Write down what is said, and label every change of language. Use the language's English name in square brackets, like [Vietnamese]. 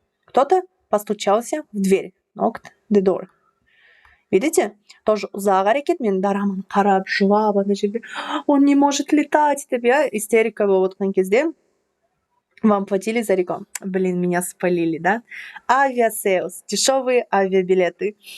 [Russian] Кто-то постучался в дверь. [English] Knocked the door. [Russian] Видите? [Kazakh] Тоже ұзақ әрекет, мен дораманы қарап, жылап, ана жерде, [Russian] он не может летать [Kazakh] деп, иә, истерика болып отқан кезде, [Russian] вам платили за рекламу. Блин, меня спалили, да? Авиасейлс, дешевые авиабилеты.